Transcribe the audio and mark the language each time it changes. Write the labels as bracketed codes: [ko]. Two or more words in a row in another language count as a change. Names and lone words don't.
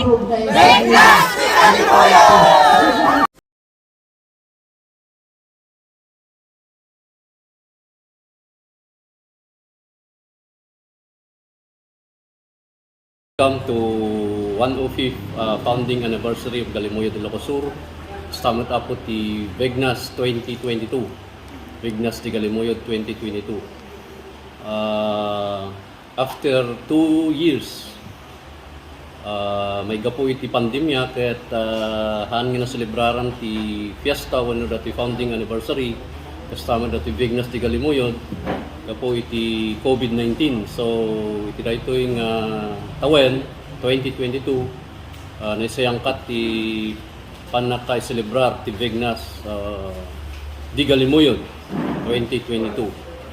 [ilo] Bignas ni Kalimuyo! [en] Welcome to 105th founding anniversary of Galimoyo de Ilocos. [ilo] Stamat po ti Bignas 2022. Bignas di Galimoyo 2022. [en] After 2 years, [ilo] may gapo iti pandemya ket haan nga naselebraran ti fiesta wano dati founding anniversary kasama dati Bignas di Galimoyo gapo iti COVID-19. So iti daytoy nga tawen 2022 naisayangkat ti panaka-celebrar ti Bignas di Galimoyo 2022.